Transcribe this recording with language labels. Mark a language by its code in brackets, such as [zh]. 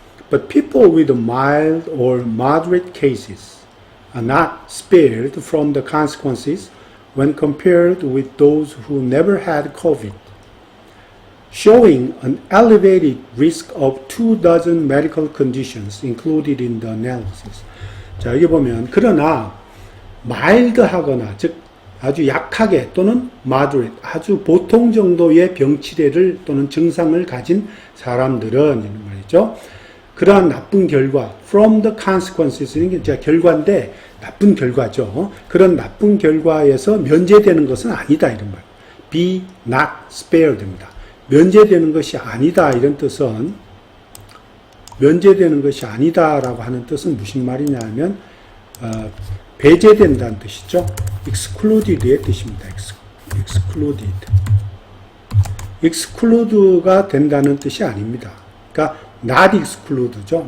[en] But people with mild or moderate cases are not spared from the consequences when compared with those who never had COVID, showing an elevated risk of 24 medical conditions included in the analysis. [ko] 자, 여기 보면 그러나 마일드하거나 즉 아주 약하게 또는 moderate 아주 보통 정도의 병치레를 또는 증상을 가진 사람들은 이런 말이죠. 그러한 나쁜 결과, [en] from the consequences, [ko] 이게 결과인데 나쁜 결과죠. 그런 나쁜 결과에서 면제되는 것은 아니다 이런 말. [en] be not spared입니다. [ko] 면제되는 것이 아니다 이런 뜻은 면제되는 것이 아니다라고 하는 뜻은 무슨 말이냐면 배제된다는 뜻이죠. excluded의 뜻입니다. [en] excluded. [ko] exclude가 된다는 뜻이 아닙니다. 그러니까 [en] not exclude [ko] 죠.